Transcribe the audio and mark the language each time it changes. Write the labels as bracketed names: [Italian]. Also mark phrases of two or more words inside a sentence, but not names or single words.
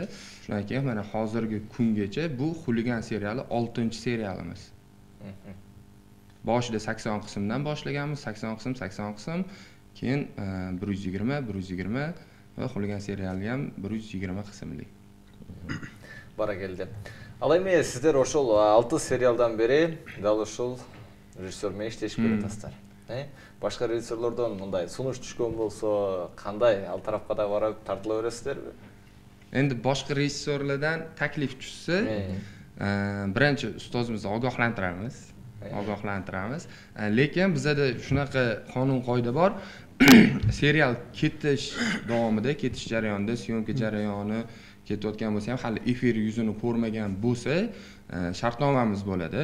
[Uzbek] Shundan keyin mana hozirgi kungacha bu Xuligan seriali 6-serialimiz. Boshida 80 qismdan boshlaganmiz, 80 qism, keyin 120 va Xuligan seriali ham 120 qismli. Barakeldi. [Kyrgyz] Ал эми сиздер ошол 6 сериалдан бери дал ошол режиссер менен иштешип келатасыздар. Башка режиссерлордон мындай сунуш түшкөн болсо, кандай ал тарапка да барып тартыла бересиздерби? [Uzbek] Endi boshqa rejissyorlardan taklif tushsa, birinchi ustozimizni ogohlantiramiz. Lekin bizda shunaqa qonun qoida bor. serial ketish davomida, ketish jarayonida, syomka jarayoni ketayotgan bo'lsa ham hali efir yuzini ko'rmagan bo'lsa, shartnomamiz bo'ladi.